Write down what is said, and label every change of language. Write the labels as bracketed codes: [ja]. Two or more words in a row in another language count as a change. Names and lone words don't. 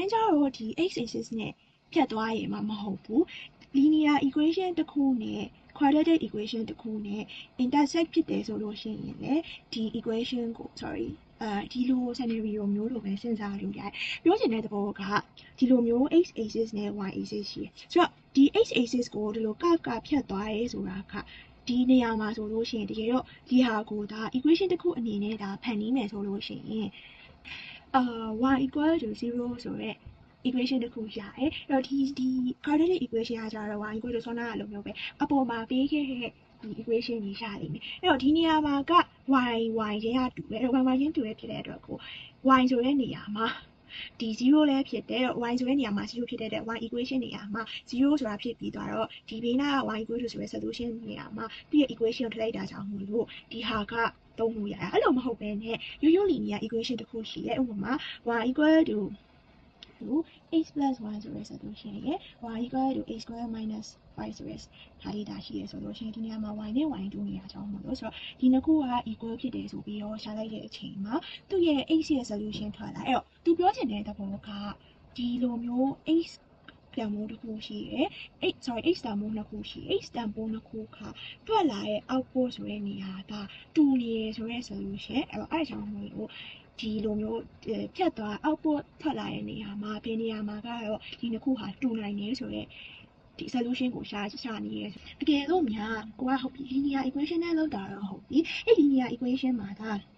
[my] မ်းကျတော့ဒီ [en] x axis [my] နဲ့ဖြတ်သွားရင်မှမဟုတ်ဘူး [en] linear equation [my] တစ်ခုနဲ့ [en] quadratic equation [my] တစ်ခုနဲ့ intersect ဖြစ်တယ်ဆိုလို့ရှိရင်လည်းဒီ equation ကို ဒီလို scenario မျိုးလိုပဲစဉ်းစားလို့ရတယ်ပြောချင်တဲ့သဘောကဒီလိုမျိုး [en] x axis [my] နဲ့ [en] y axis [my] ရှိတယ်ဆိုတော့ဒီ [en] x axis [my] ကိုဒီလို curve ကဖြတ်သွားရဲဆိုတာကဒီနေရာမှာဆိုလို့ရှိရင်တကယ်တော့ဒီဟာကိုဒါ equation တစ်ခုအနေနဲ့ဒါဖန်တီးမယ်ဆိုလို့ရှိရင် [en] y equal to 0 [my] ဆိုတဲ့ equation တစ်ခုရတယ်အဲ့တော့ဒီ [en] quadratic equation [my] ကကြတော့ [en] y equal to [my] ဆောနာလိုမျိုးပဲအပေါ်မှာပေးခဲ့တဲ့ ဒီ equation ကြီးရလိမ့်မယ်အဲ့တော့ဒီနေရာမှာက y ချင်းကတူတယ်အဲ့တော့ y ချင်းတူရဖြစ်တဲ့အတွက်ကို y ဆိုတဲ့နေရာမှာဒီ0လည်းဖြစ်တယ် y ဆိုတဲ့နေရာမှာ0ဖြစ်တဲ့အတွက် [en] y equation [my] နေရာမှာ0ဆိုတာဖြစ်ပြီးသွားတော့ဒီဘေးနားက [en] y equal to [my] ဆိုတဲ့ solution နေရာမှာသူ့ရဲ့ equation ကိုထည့်လိုက်တာကြောင့်မို့လို့ဒီဟာကသုံးလို့ရတယ်အဲ့လိုမဟုတ်ဘဲနဲ့ရိုးရိုး [en] linear equation [my] တစ်ခုရှိတယ်ဥပမာ [en] y equal to x plus y [my] ဆိုတဲ့ solution ရဲ့ [en] y equal to x square minus 5 [my] ဆိုတဲ့ဒါလေးဒါရှိရဆိုလို့ရှိရင်ဒီနေရာမှာ y နဲ့ y တူနေရကြောင်းမို့လို့ဆိုတော့ဒီနှစ်ခုက equal ဖြစ်တယ်ဆိုပြီးတော့ရှာလိုက်တဲ့အချိန်မှာသူ့ရဲ့ x ရဲ့ solution ထွက်လာအဲ့တော့သူပြောချင်တဲ့သဘောကဒီလိုမျိုး x တန်ဖိုးတစ်ခုရှိရယ် x တန်ဖိုးနှစ်ခုရှိ x တန်ဖိုးနှစ်ခုကထွက်လာတဲ့ output ဆိုတဲ့နေရာကတူနေရဆိုတဲ့ solution အဲ့တော့အဲ့ဒါကြောင့်မို့လို့ဒီလိုမျိုးဖြတ်သွား output ထွက်လာတဲ့နေရာမှာဘယ်နေရာမှာကတော့ဒီနှစ်ခုဟာတူနိုင်နေဆိုတဲ့ဒီ solution ကိုရှာနေရဲတကယ်လို့များကိုကဟုတ်ပြီ [en] linear equation [my] နဲ့လောက်တာတော့ဟုတ်ပြီအဲ့ [en] linear equation [my] မှာက